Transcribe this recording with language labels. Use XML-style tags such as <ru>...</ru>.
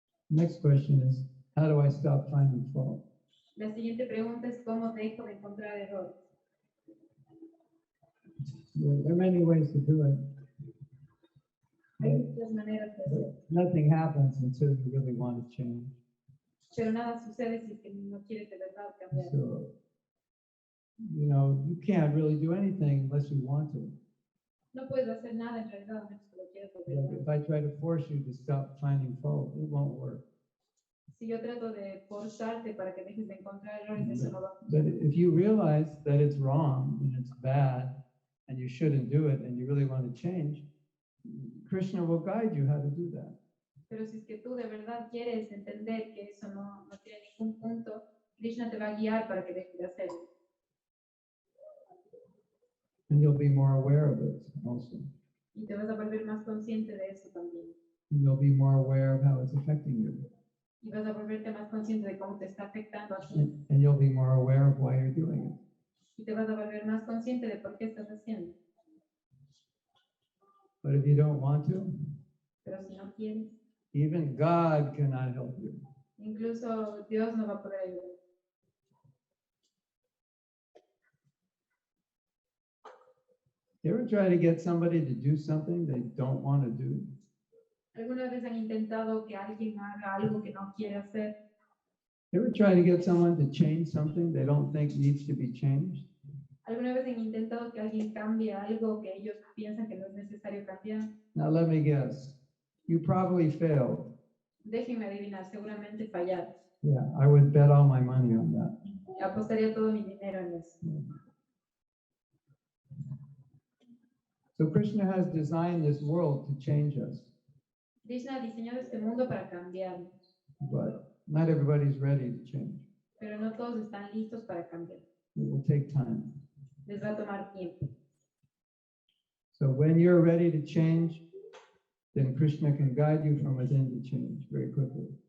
<en>Next question is, how do I stop finding fault?</en> <es>La siguiente pregunta es cómo dejo de encontrar errores.</es> <en>There are many ways to do it.</en> <es>Hay muchas maneras de hacerlo,</es> <en>Nothing happens until you really want to change.</en> <es>pero nada sucede si es que no quieres de verdad cambiar.</es> <en>So, you can't really do anything unless you want to.</en> <es>No puedes hacer nada en realidad, a menos que lo quieras de</es> <en>Like</en> <es>verdad.</es> <en>if I try to force you to stop finding fault, it won't work.</en> <es>Si yo trato de forzarte para que dejes de encontrar errores, eso no va a</es> <en>But</en> <es>funcionar.</es> <en>if you realize that it's wrong and it's bad and you shouldn't do it and you really want to change, Krishna will guide you how to do that.</en> <es>Pero si es que tú de verdad quieres entender que eso no tiene ningún punto, Krishna te va a guiar para que dejes de hacerlo.</es> <en>And you'll be more aware of it also.</en> <es>Y te vas a volver más consciente de eso también.</es> <en>And you'll be more aware of how it's affecting you.</en> <es>Y vas a volverte más consciente de cómo te está afectando a ti.</es> <en>And you'll be more aware of why you're doing it.</en> <es>Y te vas a volver más consciente de por qué estás haciendo.</es> <en>But if you don't want to,</en> <es>Pero si no quieres,</es> <en>even God cannot help you.</en> <es>incluso Dios no va a poder ayudar.</es> <en>You ever try to get somebody to do something they don't want to do?</en> <es>¿Alguna vez han intentado que alguien haga algo que no quiere hacer?</es> <en>You ever try to get someone to change something they don't think needs to be changed?</en> <es>¿Alguna vez han intentado que alguien cambie algo que ellos piensan que no es necesario cambiar?</es> <en>Now let me guess. You probably failed.</en> <es>Déjenme adivinar, seguramente fallaron.</es> <en>Yeah, I would bet all my money on that.</en> <es>Apostaría todo mi dinero en eso.</es> <en>So Krishna has designed this world to change us,</en> <es>Krishna ha diseñado este mundo para cambiarnos,</es> <en>but not everybody's ready to change.</en> <es>pero no todos están listos para cambiar.</es> <en>It will take time.</en> <es>Les va a tomar tiempo.</es> <en>So when you're ready to change, then Krishna can guide you from within to change very quickly.</en>